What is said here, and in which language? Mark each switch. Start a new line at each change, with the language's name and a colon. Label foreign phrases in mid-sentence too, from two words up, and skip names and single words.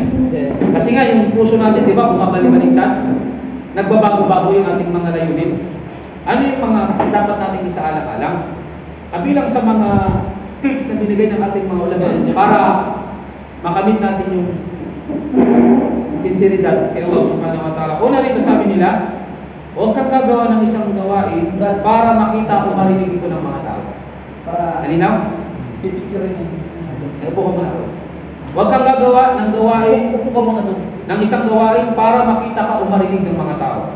Filipino: Kasi nga yung puso natin, di ba, bumabalik-baliktad, nagbabago-bago yung ating mga layunin. Ano yung mga dapat nating isaalang-alang? Kabilang sa mga tips na binigay ng ating mga ulama para makamit natin yung sinseridad kay Allah
Arabic: سبحانه وتعالى.
Filipino: Una rito sabi nila, huwag kang gagawa ng isang gawain para makita o marinig ito ng mga tao. Halinaw? Pipicturein niya. Upo ka muna. Huwag kang gagawa ng gawain, upo ka muna doon, ng isang gawain para makita ka o marinig ng mga tao.